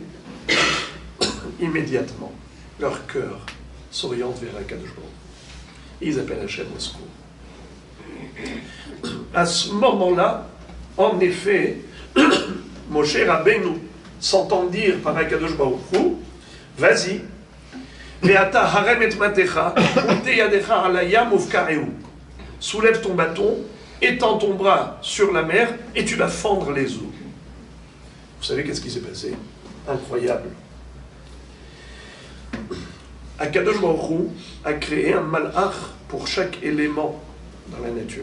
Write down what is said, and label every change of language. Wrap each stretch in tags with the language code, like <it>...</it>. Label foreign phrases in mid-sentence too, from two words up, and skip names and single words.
<fr>Immédiatement, leur cœur s'oriente vers Akadosh. Ils appellent Hachem au secours. À ce moment-là, en effet, Moshe Rabbeinu s'entend dire par Akadosh Baruch Hu, vas-y,</fr> <he>ואתה הרם את מטך ונטה ידך על הים ובקעהו.</he> <fr>Soulève ton bâton, étends ton bras sur la mer et tu vas fendre les eaux. Vous savez qu'est-ce qui s'est passé? Incroyable. Akadosh Baruch Hu a créé un malach pour chaque élément dans la nature.</fr>